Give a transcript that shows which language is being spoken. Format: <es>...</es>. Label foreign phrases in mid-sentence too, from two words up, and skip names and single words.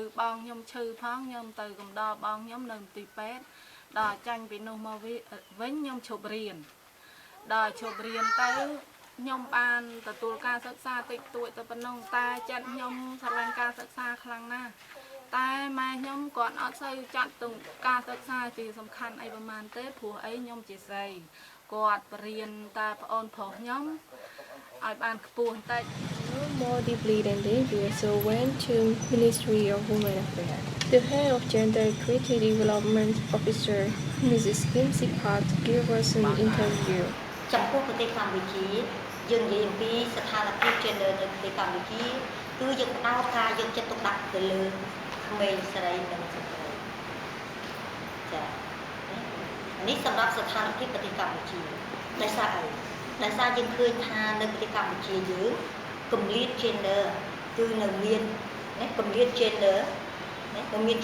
<km>បងខ្ញុំឈឺផងខ្ញុំទៅកំដរបងខ្ញុំនៅទីពេទ្យដល់ចាញ់ពីនោះមកវិញខ្ញុំឈប់រៀនដល់ឈប់រៀនទៅខ្ញុំបានទទួលការសិក្សាតិចតួចទៅប៉ុណ្ណឹងតែចិត្តខ្ញុំស្រឡាញ់ការសិក្សាខ្លាំងណាស់តែម៉ែខ្ញុំគាត់អត់សូវចាត់ទុកការសិក្សាជាសំខាន់អីប្រហែលទេព្រោះអីខ្ញុំជាស្រីគាត់បរៀនតែប្អូនប្រុសខ្ញុំឲ្យបានខ្ពស់បន្តិច</km> <en>More deeply than they do, so went to Ministry of Women Affairs. The head of Gender Equity Development Officer, Mrs. Kim Sipat, gave us an interview.</en> <km>ចំពោះប្រទេសកម្ពុជាយើងនិយាយអំពីស្ថានភាព gender នៅប្រទេសកម្ពុជាគឺយើងផ្ដោតការយកចិត្តទុកដាក់ទៅលើក្មេងស្រីនិងស្ត្រីចានេះសម្រាប់ស្ថានភាពប្រ ទេសកម្ពុជាដោយសារអីដោយសារយើងឃើញថានៅប្រទេសកម្ពុជាយើងគម្លាត gender គឺនៅមានគម្លាត gender នៅមាន</km>